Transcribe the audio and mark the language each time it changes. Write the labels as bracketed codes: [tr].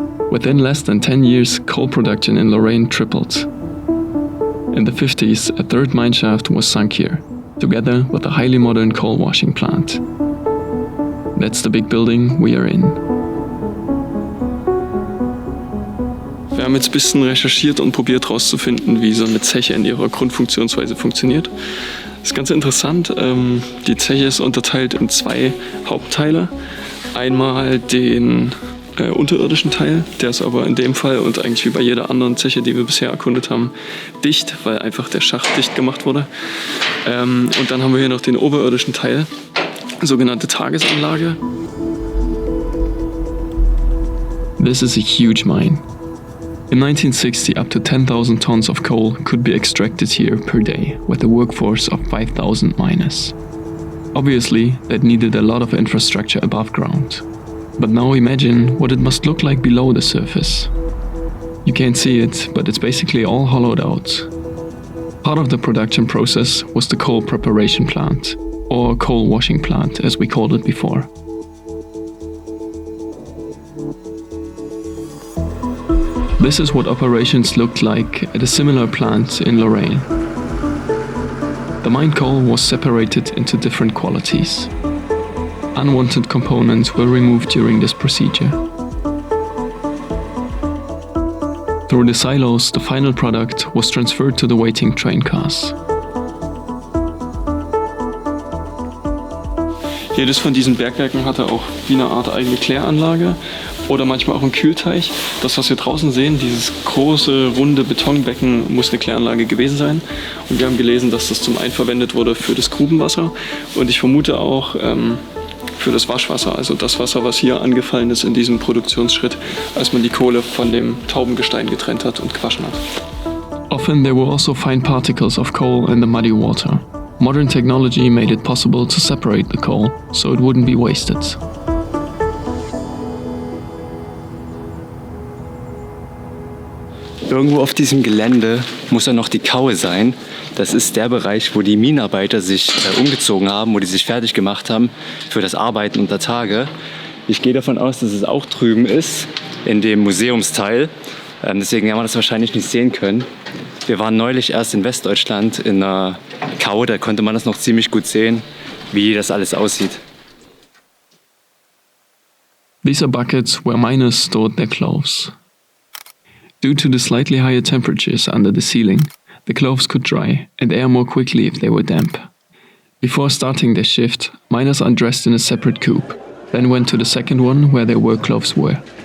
[en] Within less than 10 years, coal production in Lorraine tripled. In the 50s, a third mine shaft was sunk here, together with a highly modern coal washing plant. That's the big building we are in. [de] Wir haben jetzt ein bisschen recherchiert und probiert herauszufinden, wie so eine Zeche in ihrer Grundfunktionsweise funktioniert. Das ist ganz interessant. Die Zeche ist unterteilt in zwei Hauptteile. Einmal den unterirdischen Teil, der ist aber in dem Fall und eigentlich wie bei jeder anderen Zeche, die wir bisher erkundet haben, dicht, weil einfach der Schacht dicht gemacht wurde. Und dann haben wir hier noch den oberirdischen Teil, sogenannte Tagesanlage. [en] This is a huge mine. In 1960, up to 10,000 tons of coal could be extracted here per day, with a workforce of 5,000 miners. Obviously, that needed a lot of infrastructure above ground. But now imagine what it must look like below the surface. You can't see it, but it's basically all hollowed out. Part of the production process was the coal preparation plant, or coal washing plant as we called it before. This is what operations looked like at a similar plant in Lorraine. The mined coal was separated into different qualities. Unwanted components were removed during this procedure. Through the silos, the final product was transferred to the waiting train cars. [de] Jedes von diesen Bergwerken hatte auch wie eine Art eigene Kläranlage oder manchmal auch einen Kühlteich. Das, was wir draußen sehen, dieses große, runde Betonbecken, muss eine Kläranlage gewesen sein. Und wir haben gelesen, dass das zum einen verwendet wurde für das Grubenwasser und ich vermute auch für das Waschwasser, also das Wasser, was hier angefallen ist in diesem Produktionsschritt, als man die Kohle von dem Taubengestein getrennt hat und gewaschen hat. [en] Often there were also fine particles of coal in the muddy water. Modern technology made it possible to separate the coal, so it wouldn't be wasted. [de] Irgendwo auf diesem Gelände muss dann noch die Carreau sein. Das ist der Bereich, wo die Minenarbeiter sich umgezogen haben, wo die sich fertig gemacht haben für das Arbeiten unter Tage. Ich gehe davon aus, dass es auch drüben ist, in dem Museumsteil. Deswegen werden wir das wahrscheinlich nicht sehen können. Wir waren neulich erst in Westdeutschland in der Carreau, da konnte man das noch ziemlich gut sehen, wie das alles aussieht. [en] These are buckets where miners stored their clothes. Due to the slightly higher temperatures under the ceiling, the clothes could dry and air more quickly if they were damp. Before starting their shift, miners undressed in a separate coop, then went to the second one where their work clothes were.